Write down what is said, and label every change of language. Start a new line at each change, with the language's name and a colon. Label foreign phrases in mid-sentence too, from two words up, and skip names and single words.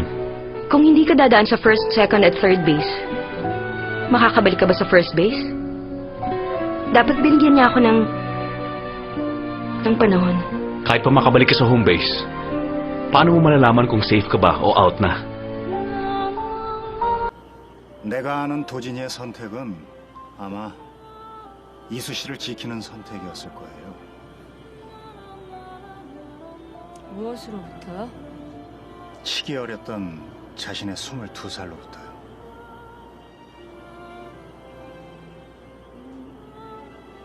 Filipino: Kung hindi ka dadaan sa
English: first, second,
Filipino: at
English: third base,
Filipino: makakabalik ka ba sa
English: first base?
Filipino: Dapat binigyan niya ako ng panahon. Kahit pa makabalik ka sa
English: home base,
Filipino: paano mo malalaman kung safe ka ba o out na?
Korean: 내가 아는 도진이의 선택은 아마 이수 씨를 지키는 선택이었을 거예요. 무엇으로부터요? 치기 어렸던 자신의 22살로부터요.